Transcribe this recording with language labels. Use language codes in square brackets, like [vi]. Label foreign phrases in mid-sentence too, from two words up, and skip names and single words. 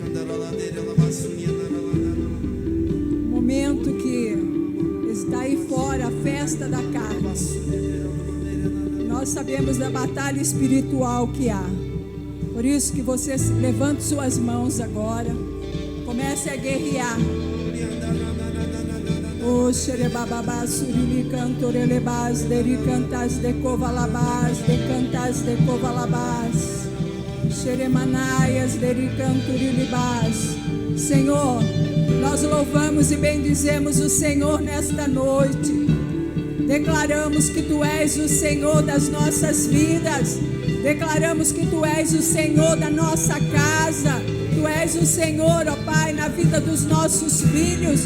[pt] Um momento que está aí fora a festa da carne. Nós sabemos da batalha espiritual que há. Por isso que você levante suas mãos agora. Comece a guerrear. O xerebababá surili cantorelebás, deri cantas de covalabás, de cantas de covalabás, xeremanaias, deri cantorilibás. Senhor, nós louvamos e bendizemos o Senhor nesta noite. Declaramos que Tu és o Senhor das nossas vidas. Declaramos que Tu és o Senhor da nossa casa. Tu és o Senhor, ó Pai, na vida dos nossos filhos.